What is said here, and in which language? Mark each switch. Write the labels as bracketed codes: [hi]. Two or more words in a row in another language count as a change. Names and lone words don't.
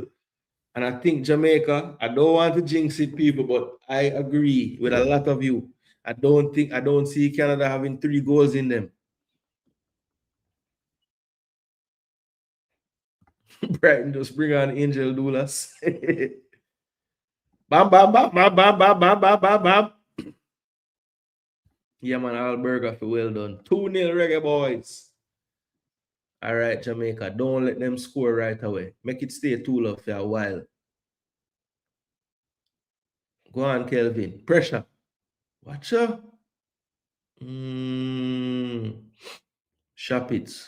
[en] And I think Jamaica, I don't want to jinx it, people, but I agree with a lot of you. I don't see Canada having 3 goals in them. Brighton just bring on Angel Doulas. Bam, bam, bam, bam, bam, bam, bam, bam, bam, bam. Yeah, man, Alberga for well done. 2-0 Reggae Boyz. All right, Jamaica, don't let them score right away. Make it stay 2-0 for a while. Go on, Kelvin. Pressure. Watch out. Shapitz.